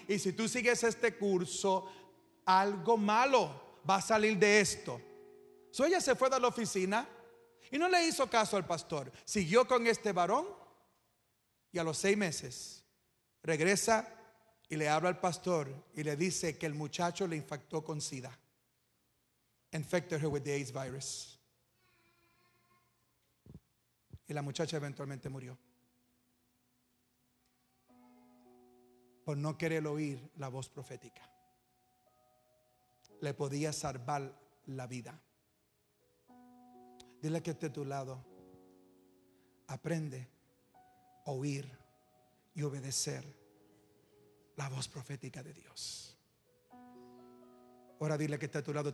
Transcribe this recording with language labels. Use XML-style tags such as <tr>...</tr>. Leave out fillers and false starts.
<es>Y si tú sigues este curso, algo malo va a salir de esto. So ella se fue de la oficina y no le hizo caso al pastor. Siguió con este varón y a los 6 meses regresa y le habla al pastor y le dice que el muchacho le infectó con SIDA.</es> <en>Infected her with the AIDS virus.</en> <es>Y la muchacha eventualmente murió por no querer oír la voz profética. Le podía salvar la vida. Dile que esté a tu lado. Aprende a oír y obedecer la voz profética de Dios. Ahora dile que está a tu lado.</es>